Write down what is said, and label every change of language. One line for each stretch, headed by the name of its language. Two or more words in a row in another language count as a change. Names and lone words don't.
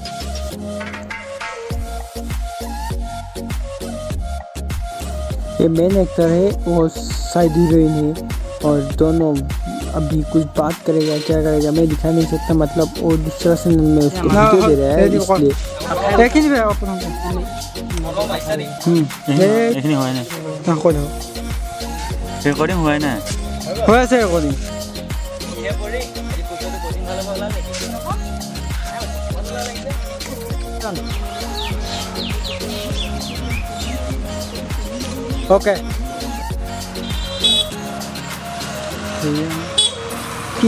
Hindi: ये
English: main actor
Hindi: है वो
English: side heroine
Hindi: है और दोनों अभी कुछ बात करेगा क्या करेगा मैं दिखा नहीं सकता मतलब वो डिस्कशन में उसको वीडियो दे रहा है इसलिए
Assamese: ৰেকৰ্ডিং হোৱাই নাই হৈ আছে ৰেকৰ্ডিং ओके কি